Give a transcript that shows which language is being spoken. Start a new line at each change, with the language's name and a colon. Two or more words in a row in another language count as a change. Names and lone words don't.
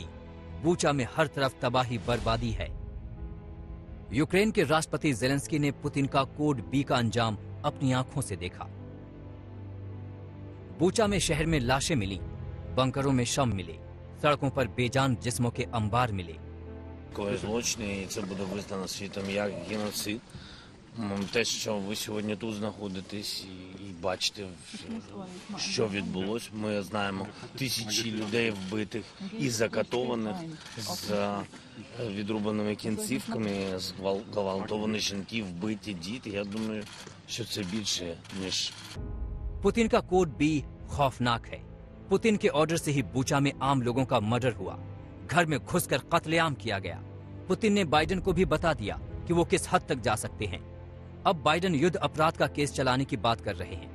Hindi: बूचा में हर तरफ तबाही बर्बादी है। यूक्रेन के राष्ट्रपति ज़ेलेंस्की ने पुतिन का कोड बी का अंजाम अपनी आंखों से देखा। बूचा में शहर में लाशें मिली, बंकरों में शव मिले, सड़कों पर बेजान जिस्मों के अंबार मिले।
Ukrainian: Злочини, і це буде визнано світом як геноцид. Те, що ви сьогодні тут знаходитесь і бачите, що відбулось, ми знаємо тисячі людей вбитих і закатованих з відрубаними кінцівками, зґвалтовані жінки, вбиті діти. Я думаю, що це більше, ніж...
Hindi: पुतिन का कोड बी खौफनाक है। पुतिन के ऑर्डर से ही बूचा में आम लोगों का मर्डर हुआ, घर में घुसकर कत्लेआम किया गया। पुतिन ने बाइडेन को भी बता दिया कि वो किस हद तक जा सकते हैं। अब बाइडेन युद्ध अपराध का केस चलाने की बात कर रहे हैं।